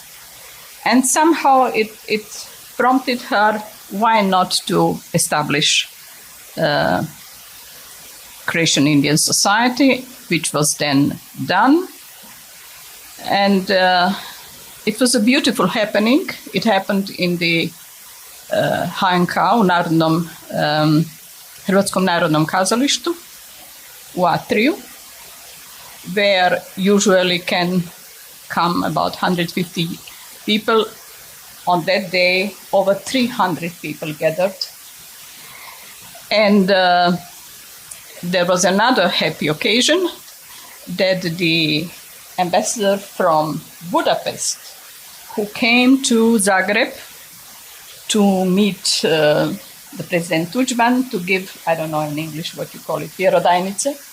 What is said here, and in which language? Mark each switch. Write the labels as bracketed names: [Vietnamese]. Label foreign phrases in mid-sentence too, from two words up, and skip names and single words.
[English] And somehow it prompted her, why not to establish Croatian-Indian Society, which was then done. And it was a beautiful happening. It happened in the HNK, [Croatian] u Hrvatskom narodnom kazalištu, u Atriju, [English] where usually can come about 150 people. On that day, over 300 people gathered. And there was another happy occasion that the ambassador from Budapest, who came to Zagreb to meet the President Tudjman to give, I don't know in English what you call it, vjerodajnice.